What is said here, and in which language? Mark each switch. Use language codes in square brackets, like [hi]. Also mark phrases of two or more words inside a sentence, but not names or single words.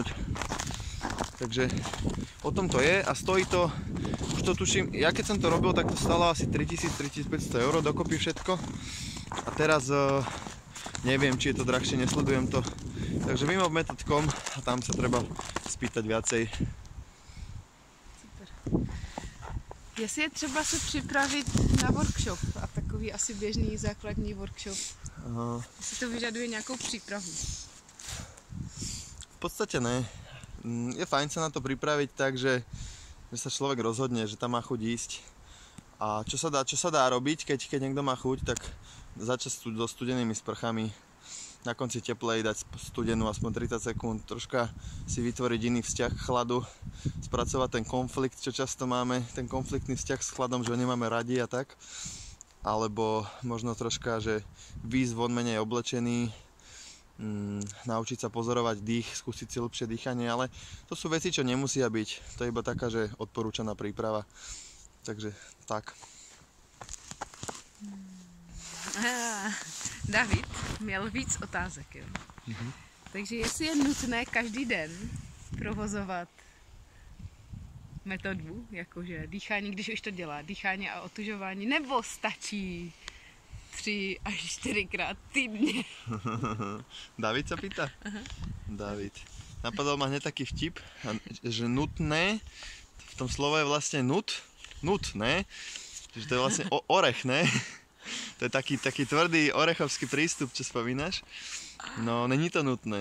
[sk] Takže o tom to je a stojí to, už to tuším, ja keď som to robil, tak to stalo asi 3000-3500 eur dokopy všetko. A teraz neviem, či je to drahšie, nesledujem to. Takže vimovmetod.com a tam sa treba spýtať viacej. Super. [cs] Jestli je třeba se připravit na workshop a takový asi běžný základní workshop, jestli to vyžaduje nějakou přípravu? [sk] V podstate ne. Je fajn sa na to pripraviť tak, že sa človek rozhodne, že tam má chuť ísť. A čo sa dá robiť, keď niekto má chuť, tak začať so studenými sprchami, na konci teplej dať studenú aspoň 30 sekúnd, troška si vytvoriť iný vzťah k chladu, spracovať ten konflikt, čo často máme, ten konfliktný vzťah s chladom, že ho nemáme radi a tak. Alebo možno troška, že výjsť von menej oblečený, naučiť sa pozorovať dých, skúsiť si lepšie dýchanie, ale to sú veci, čo nemusia byť. To je iba taká, že odporúčaná príprava. Takže tak. [cs] David měl víc otázek. Jo? Takže jestli je nutné každý den provozovat metodu, jakože dýchání, když už to dělá, dýchání a otužování, nebo stačí 3 až 4krát týdně? [sk] David sa pýta? David. Napadol ma hneď taký vtip, že nutné, v tom slove je vlastne nutné, že to je vlastne orech, ne? To je taký tvrdý orechovský prístup, čo spomínaš. [cs] No, není to nutné.